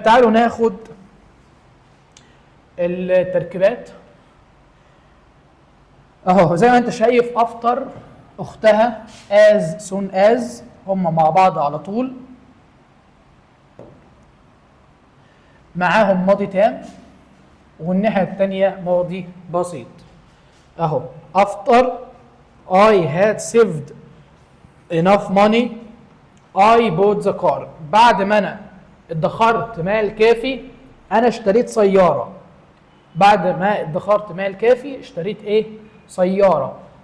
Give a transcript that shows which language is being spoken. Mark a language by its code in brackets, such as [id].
[ar] تعالوا ناخد التركيبات اهو. زي ما انت شايف after اختها as soon as هم مع بعض على طول، معاهم ماضي تام، والناحية التانية ماضي بسيط اهو. [en] after I had saved enough money I bought the car. [ar] بعد ما انا ادخرت مال كافي انا اشتريت سيارة. بعد ما ادخرت مال كافي اشتريت ايه؟ سيارة.